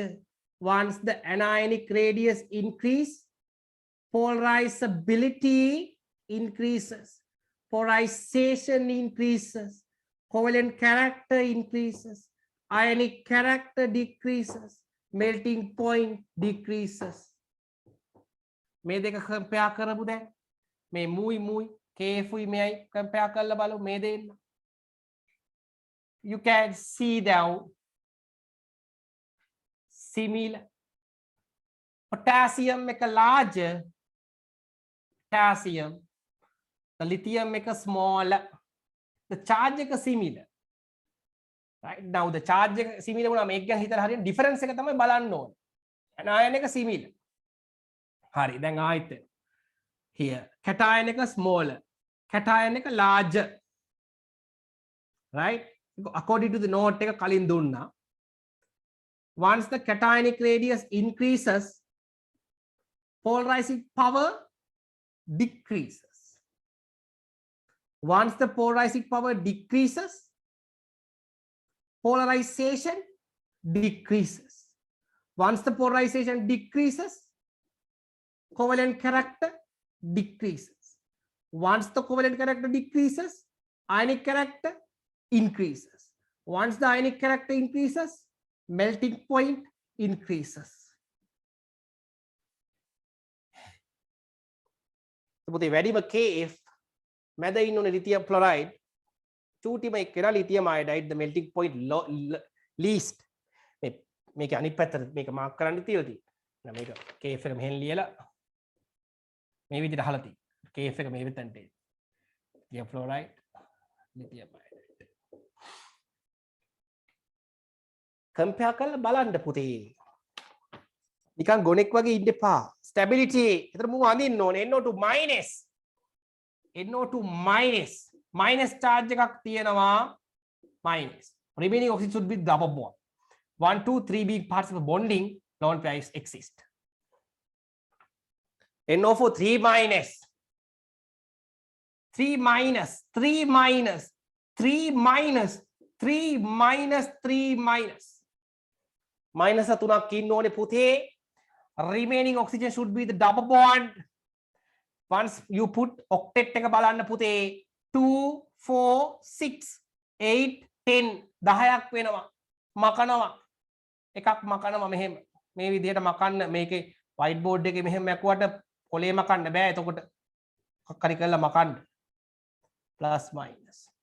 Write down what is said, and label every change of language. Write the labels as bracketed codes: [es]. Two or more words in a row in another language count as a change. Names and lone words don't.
[en] Once the anionic radius increase, polarizability increases. Polarization increases. Covalent character increases. Ionic character decreases. Melting point decreases. [si] මේ දෙක compare කරමු දැන්. මේ මුයි KF මෙයි compare කරලා බලමු මේ දෙන්න. [en] You can see down similar. Potassium make a larger. Potassium. The lithium make a smaller. The charge make a similar. Right now the charge similar [si] වුණාම ඒක ගැන හිතලා හරියට difference එක තමයි බලන්න ඕනේ. anion එක similar. හරි දැන් ආයෙත් [en] here cation [si] එක smaller, cation එක larger. [en] Right? According to the note [si] එක කලින් දුන්නා. [en] Once the cationic radius increases, polarizing power decreases. Once the polarizing power decreases, polarization decreases. Once the polarization decreases, covalent character decreases. Once the covalent character decreases, ionic character increases. Once the ionic character increases, melting point increases. [si] පුතේ වැඩිම KF මැද ඉන්න [en] lithium fluoride [si] චූටිම එක්කලා [en] lithium iodide the melting point least. [si] මේක අනිත් පැත්තට මේක මාක් කරන්න තියලා තියෙනවා. මේක KF එක මෙහෙන් ලියලා මේ විදිහට අහලා තියෙනවා. KF එක මේ විතරට [en] lithium fluoride lithium iodide. [si] compare කරලා බලන්න පුතේ. නිකන් ගොනෙක් වගේ ඉන්න එපා. stability. ඒතර මූ අඳින්න ඕනේ [en] NO2 minus. NO2 minus. Minus charge [si] එකක් තියෙනවා minus. [en] Remaining oxygen should be double bond. 1, 2, 3 being parts of the bonding, lone pairs exist. NO4 3 minus. 3 minus. 3 minus. 3 minus. 3 minus. 3 minus. Minus [si] තුනක් ඉන්න ඕනේ පුතේ. [en] Remaining oxygen should be the double bond. Once you put octet [si] එක බලන්න පුතේ 2 4 6 8 10 10ක් වෙනවා. මකනවා. එකක් මකනවා මෙහෙම. මේ විදිහට මකන්න මේකේ [en] white board [si] එකේ මෙහෙම මැකුවට කොලේ මකන්න බෑ. එතකොට මොකක් හරි කරලා මකන්න. [en] plus minus.